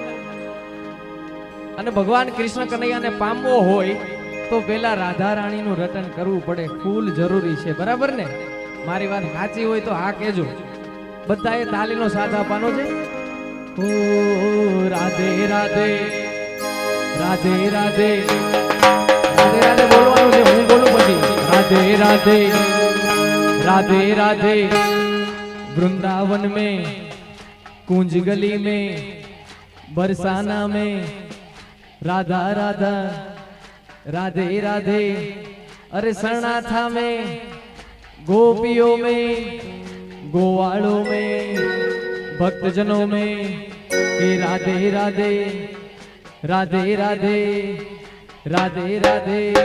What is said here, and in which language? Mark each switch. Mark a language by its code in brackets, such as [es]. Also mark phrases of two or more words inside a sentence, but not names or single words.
[gu] અને ભગવાન કૃષ્ણ કનૈયાને પામવો હોય તો પેલા રાધા રાણીનું રટન કરવું પડે, ફૂલ જરૂરી છે, બરાબર ને? મારી વાત સાચી હોય તો હા કેજો. બધાએ તાલીનો સાથ આપવાનો છે. ઓ રાધે રાધે રાધે રાધે રાધે રાધે બોલવાનું છે, હું બોલું પછી. [hi] રાધે રાધે राधे राधे वृंदावन में कुंज गली में बरसाना में राधा राधा राधे राधे अरे सरनाथा में गोपियों में गोवालों में भक्तजनों में कि राधे राधे राधे राधे राधे राधे